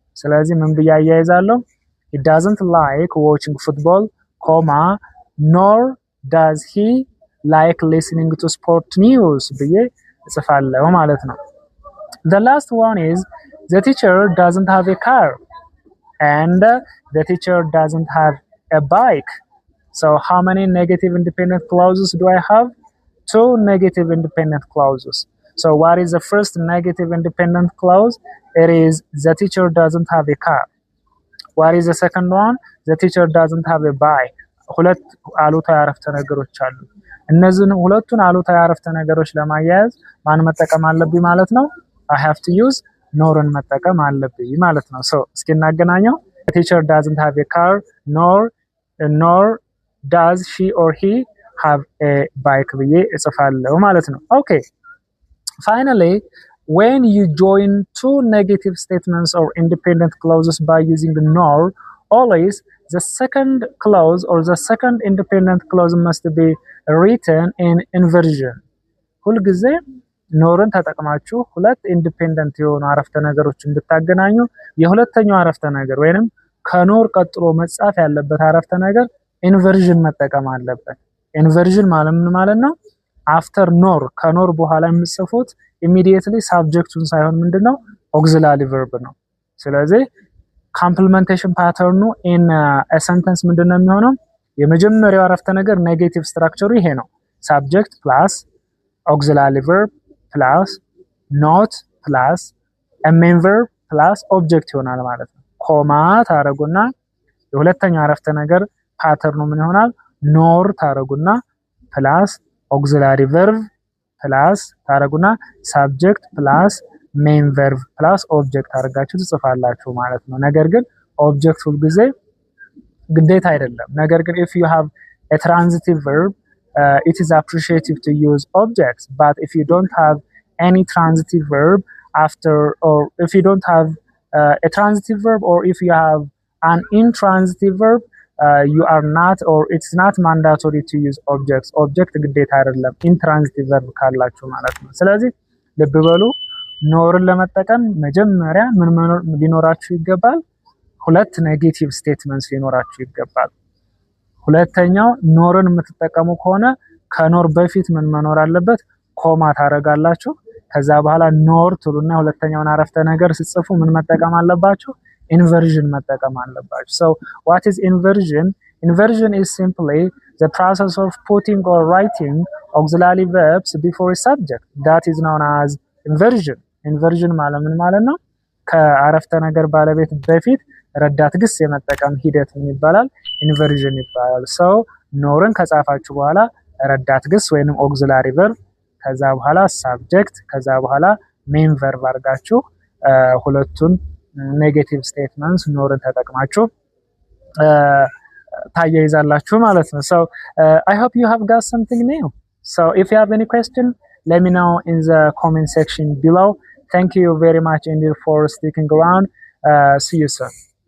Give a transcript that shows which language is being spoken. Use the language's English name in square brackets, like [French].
[Amharic] ስለዚህ ምን ብዬ አያይዛለሁ? [English] He doesn't like watching football, comma, nor does he like listening to sport news [Amharic] ብዬ እጽፋለሁ ማለት ነው። [English] The last one is the teacher doesn't have a car, and the teacher doesn't have a bike. So how many negative independent clauses do I have? 2 negative independent clauses. So what is the first negative independent clause? It is the teacher doesn't have a car. What is the second one? The teacher doesn't have a bike. [Amharic] ሁለት አሉታዊ አረፍተ ነገሮች አሉ። እነዚህን ሁለቱን አሉታዊ አረፍተ ነገሮች ለማያያዝ ማን መጠቀም አለብኝ ማለት ነው? [English] I have to use [Amharic] ኖርን መጠቀም አለብኝ ማለት ነው። [English] So [Amharic] እስኪ እናገናኘው። [English] The teacher doesn't have a car, nor does she or he have a bike [Amharic] ብዬ እጽፋለሁ ማለት ነው። [English] Okay. Finally, when you join 2 negative statements or independent clauses by using nor, always the second clause or the second independent clause must be written in inversion. [Amharic] ሁልጊዜ ኖርን ተጠቅማችሁ ሁለት ኢንዲፔንደንት የሆኑ አረፍተ ነገሮችን ብታገናኙ የሁለተኛው አረፍተ ነገር ወይንም ከኖር ቀጥሎ መጻፍ ያለበት አረፍተ ነገር ኢንቨርዥን መጠቀም አለበት። ኢንቨርዥን ማለት ምን ማለት ነው? አፍተር ኖር ከኖር በኋላ የምትጽፉት ኢሚዲየትሊ ሳብጀክቱን ሳይሆን ምንድነው? ኦክሲላሪ ቨርብ ነው። ስለዚህ ኮምፕሊሜንቴሽን ፓተርኑ ኢን አ ሰንተንስ ምንድነው የሚሆነው? የመጀመሪያው አረፍተ ነገር ኔጌቲቭ ስትራክቸሩ ይሄ ነው። ሳብጀክት ፕላስ ኦክሲላሪ ቨርብ ፕላስ ኖት ፕላስ አ ሜን ቨርብ ፕላስ ኦብጀክት ይሆናል ማለት ነው። ኮማ ታረጉና የሁለተኛው አረፍተ ነገር ፓተርኑ ምን ይሆናል? ኖር ታረጉና ፕላስ ኦክሲላሪ ቨርብ ፕላስ ታረጉና ሳብጀክት ፕላስ ሜን ቨርብ ፕላስ ኦብጀክት አድርጋችሁ ትጽፋላችሁ ማለት ነው። ነገር ግን ኦብጀክት ሁሉ ጊዜ ግዴታ አይደለም። ነገር ግን [English] if you have a transitive verb, it is appreciative to use objects, but if you don't have any transitive verb after, or if you don't have a transitive verb, or if you have an intransitive verb, you are not, or it's not mandatory to use objects. [Amharic] Object ግዴታ አይደለም intransitive verb ካላችሁ ማለት ነው። ስለዚህ ልብ በሉ ኖርን ለመጠቀም መጀመሪያ ምን ሊኖራችሁ ይገባል? ሁለት ኔጌቲቭ ስቴትመንትስ ሊኖራችሁ ይገባል። ሁለተኛው ኖርን የምትጠቀሙ ከሆነ ከኖር በፊት ምን መኖር አለበት? ኮማ ታረጋላችሁ። ከዛ በኋላ ኖር ትሉና ሁለተኛውን አረፍተ ነገር ሲጽፉ ምን መጠቀም አለባችሁ? ኢንቨርዥን መጠቀም አለባችሁ። [English] So what is inversion? Inversion is simply the process of putting or writing auxiliary verbs before a subject. That is known as inversion. [Amharic] Inversion ማለት ምን ማለት ነው? ከአረፍተ ነገር ባለቤት በፊት ረዳት ግስ የመጠቀም ሂደት ምን ይባላል? ኢንቨርዥን ይባላል። ሰው ኖርን ከጻፋችሁ በኋላ ረዳት ግስ ወይንም ኦክሲላሪ ቨርብ ከዛ በኋላ ሳብጀክት ከዛ በኋላ ሜን ቨርብ አድርጋችሁ ሁለቱን ኔጌቲቭ ስቴትመንትስ ኖርን ተጠቅማችሁ ታያይዛላችሁ ማለት ነው። [English] So I hope you have got something new. So if you have any question, let me know in the comment section below. Thank you very much indeed for sticking around. See you soon.